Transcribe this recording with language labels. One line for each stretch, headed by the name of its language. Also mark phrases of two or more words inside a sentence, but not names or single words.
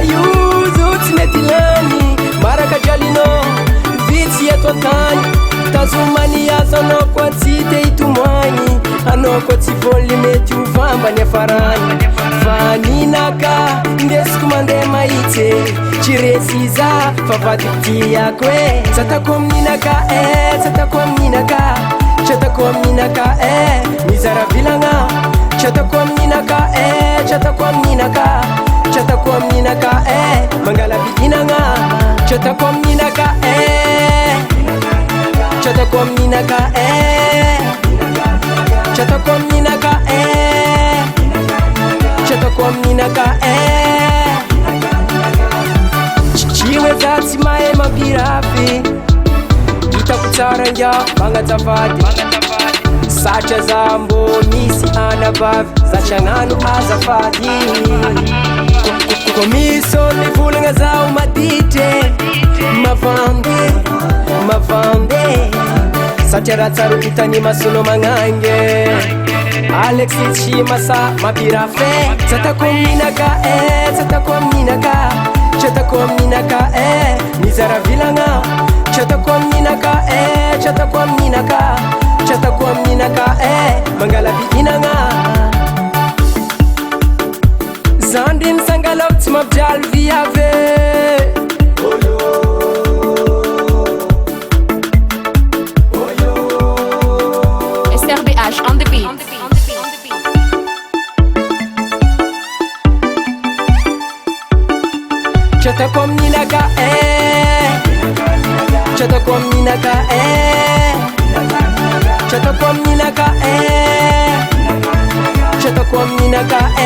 Malagasy: io zo tsy mety lany maraka dralinao vitsy eto antany tazomany azo anao koa tsy te hitomoagny anao koa tsy voly mety ho vambany afarany fa ninaka indesiko mandeha mahitsy tsy resy za fa vadiko tiako tsatako amininaka tsatako amininaka tsatako amininaka mizara vilagna tsatako amininaka tsatako amininaka tsatako amininaka mangala biinagna tsatako amininaka tsatako amininaka tsatako amininaka tsatako amininaka chiwe zatsy mahe mampirafy hitako tsara ngia magnazavady satria za mbô misy anabavy zatragnano azafady ko misy ôlo volagna zaho maditry mavambe satria raha tsara hitany masono magnange Alexis Chimasa mapirafe tsatako amininaka tsatako amininaka tsatako amininaka mizara vilagna tsatako amininaka tsatako amininaka tsatako amininaka mangala biinagna zandriny sangalako tsy mampijaly viave
English: SRBH on the beat.
Malagasy: Tsatako amininaka tsatako amininaka tsatako amininaka tsatako amininaka